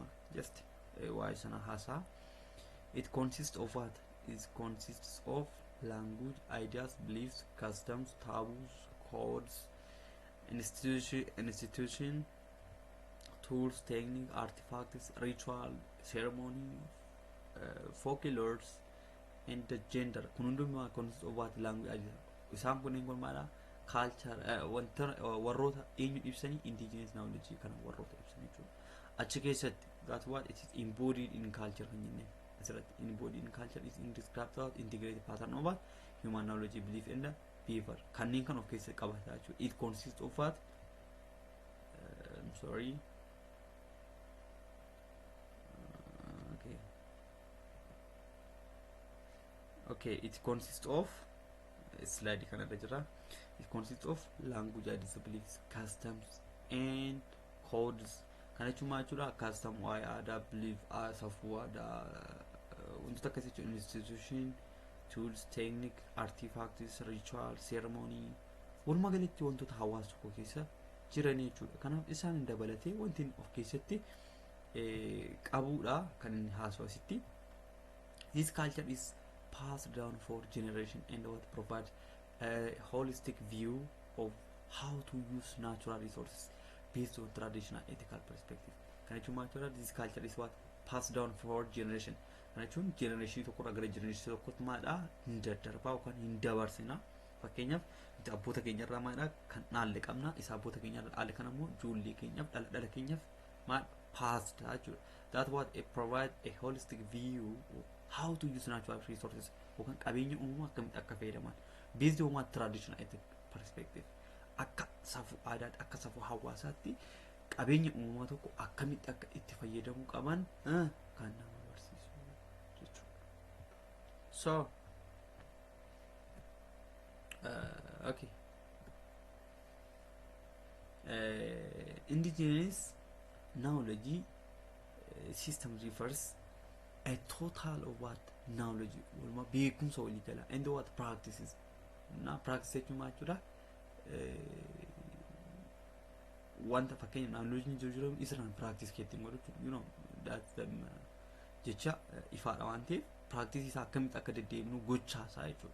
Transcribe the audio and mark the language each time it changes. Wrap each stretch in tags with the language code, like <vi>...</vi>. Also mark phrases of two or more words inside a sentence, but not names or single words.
<om>Just waa'ee sana haasaa.</om> <en>It consists of what? It consists of language, ideas, beliefs, customs, taboos, codes, institution, tools, technique, artifacts, ritual, ceremony, folklores, and the gender. Kununduma consists of what? Language.</en> <om>Isaan kunin kun maala culture. Warroota eenyu ibsanii</om> <en>indigenous knowledge</en> <om>kana warroota ibsanii jechuudha. Achi keessatti</om> <en>that's what it is embodied in culture</en> <om>kan jennee.</om> <en>Embodied in culture is described as integrated pattern of what? Human knowledge, belief and behavior.</en> <om>Kanneen kan of keessatti qabata jechuudha.</om> <en>It consists of what? Okay, it consists of slide</en> <om>kana jira.</om> <en>It consists of language, ideas, beliefs, customs and codes.</en> <om>Kana cuma jechuudha custom waa'ee aadaa, belief, safuu aadaa wantoota akkasii jechuudha.</om> <en>Institution, tools, technique, artifacts, ritual, ceremony.</en> <om>Walumaa galatti wantoota hawaasa tokko keessa jiran jechuudha. Kanaaf isaan dabalatee wanti of keessatti qabuudha kan inni haasawasitti.</om> <en>This culture is passed down for generation and what provide a holistic view of how to use natural resources based on traditional ethical perspective.</en> <om>Kana jechuun maal jechuudha?</om> <en>This culture is what passed down for generation.</en> <om>Kana jechuun generation tokko irraa gara generation tokkotti maadha hin daddarbaa yookaan hin dabarsina. Fakkeenyaaf nuti abboota keenya irraa maadha kan dhaalle qabna. Isa abboota keenya irraa dhaalle kana immoo ijoollee keenyaaf dhala keenyaaf maal passed jechuudha.</om> <en>That what it provide a holistic view of how to use natural resources</en> <om>yookaan qabeenya uumamaa akkamitti akka fayyadaman</om> <en>based on what traditional ethical perspective.</en> <om>Akka safuu aadaa akka safuu hawaasaatti qabeenya uumamaa tokko akkamitti akka itti fayyadamuu qaban kan nama barsiisu jechuudha.</om> <en>So okay. Indigenous knowledge system refers a total of what knowledge</en> <om>walma beekumsa walii gala</om> <en>and what practices</en> <om>na practice jechuun maal jechuudha wanta fakkeenya knowledge jiru isaan practice keetiin godhu</om> <en>you know that's the</en> <om>jecha ifaadha waan ta'eef practice isaa akkamitti akka deddeebinu gochaa isaa jechuudha.</om>